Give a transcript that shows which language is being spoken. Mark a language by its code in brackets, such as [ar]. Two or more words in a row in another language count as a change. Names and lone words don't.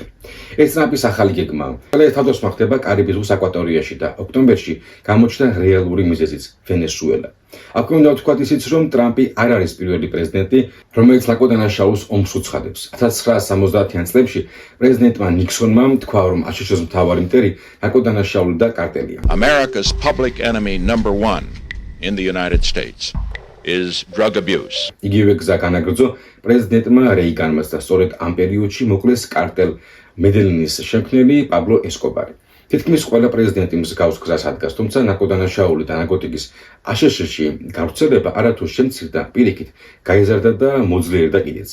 [ka] ეს ტრამპის ახალი გეგმაა. თავდასხმა ხდება კარიბის ზღვის აკვატორიაში და ოქტომბერში გამოჩნდა რეალური მიზეზიც ვენესუელა. აქვე უნდა ვთქვათ ისიც, რომ ტრამპი არ არის პირველი პრეზიდენტი, რომელიც ნარკოდანაშაულს ომს უცხადებს. 1970-იან წლებში პრეზიდენტმა ნიქსონმა თქვა, რომ აშშ-ის მთავარი მტერი ნარკოდანაშაული და კარტელია. [en] America's public enemy number 1 in the United States is drug abuse. [ka] იგივე გზა განაგრძო პრეზიდენტმა რეიგანმაც და სწორედ ამ პერიოდში მოკლეს კარტელ მედელინის შემქმნელი პაბლო ესკობარი. თითქმის ყველა პრეზიდენტი მსგავს გზას ადგას, თუმცა ნარკოდანაშაული და ნარკოტიკის აშშ-ში გავრცელება არათუ შემცირდა, პირიქით გაიზარდა და მოძლიერდა კიდეც.